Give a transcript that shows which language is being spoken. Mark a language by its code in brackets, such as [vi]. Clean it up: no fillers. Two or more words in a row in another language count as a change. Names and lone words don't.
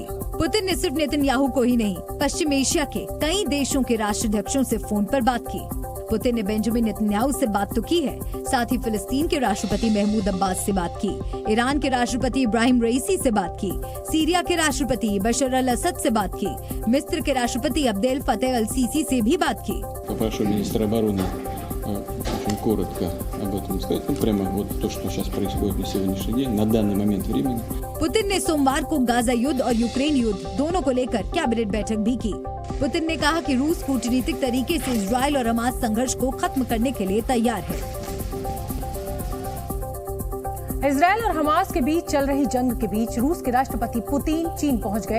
[hi] पुतिन ने सिर्फ नेतन्याहू को ही नहीं, पश्चिम एशिया के कई देशों के राष्ट्राध्यक्षों से फोन पर बात की। पुतिन ने बेंजामिन नेतन्याहू से बात तो की है, साथ ही फिलिस्तीन के राष्ट्रपति महमूद अब्बास से बात की, ईरान के राष्ट्रपति इब्राहिम रईसी से बात की, सीरिया के राष्ट्रपति बशर अल असद से बात की, मिस्र के राष्ट्रपति अब्देल फतेह अल सीसी से भी बात की। [ru] Попрошу министра обороны очень коротко об этом сказать. Прямо вот то, что сейчас происходит на сегодняшний день, на данный момент времени. [hi] पुतिन ने सोमवार को गाजा युद्ध और यूक्रेन युद्ध दोनों को लेकर कैबिनेट बैठक भी की। पुतिन ने कहा कि रूस कूटनीतिक तरीके से इजराइल और हमास संघर्ष को खत्म करने के लिए तैयार है। इजराइल और हमास के बीच चल रही जंग के बीच रूस के राष्ट्रपति पुतिन चीन पहुंच गए।